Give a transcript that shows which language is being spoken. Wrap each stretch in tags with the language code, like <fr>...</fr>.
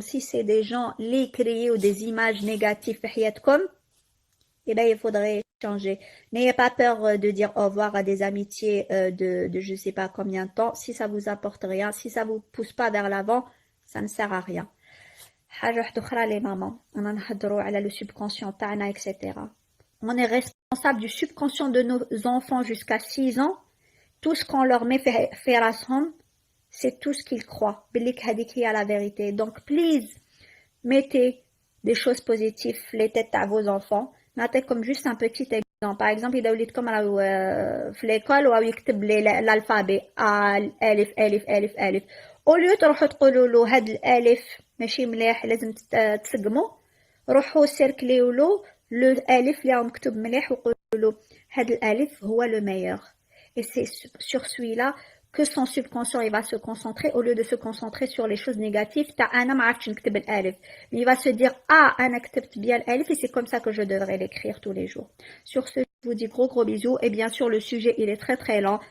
<fr>Si c'est des gens les créés ou des images négatives</fr> <ar>في حياتكم,</ar> <fr>eh ben il faudrait changer. N'ayez pas peur de dire au revoir à des amitiés de je sais pas combien de temps. Si ça vous apporte rien, si ça vous pousse pas vers l'avant, ça ne sert à rien.</fr> <ar>حاجة واحدة أخرى</ar> <fr>les mamans,</fr> <ar>أنا نهضروا على le subconscient تاعنا etc.</ar> <fr>On est responsable du subconscient de nos enfants jusqu'à 6 ans. Tout ce qu'on leur met</fr> <ar>في راسهم,</ar> <fr>c'est tout ce qu'ils croient.</fr> <ar>بليك هذيك هي</ar> <fr>la vérité. Donc please, mettez des choses positives les têtes à vos enfants. Notez comme juste un petit exemple. Par exemple,</fr> <ar>إذا وليدكم راهو في l'école وهو يكتب l'alphabet ألف ألف ألف ألف.</ar> <fr>au lieu</fr> <ar>تروحوا تقولوا له هاد الألف ماشي مليح لازم تسقموا، روحوا سيركليو له الألف اللي راهو مكتوب مليح وقولوا له هاد الألف هو</ar> <fr>le meilleur. Et c'est sur celui-là que son subconscient il va se concentrer au lieu de se concentrer sur les choses négatives. Il va se dire ah</fr> <ar>أنا كتبت</ar> <fr>bien الألف et c'est comme ça que je devrais l'écrire tous les jours. Sur ce, je vous dis gros bisous et bien sûr le sujet il est très lent.</fr>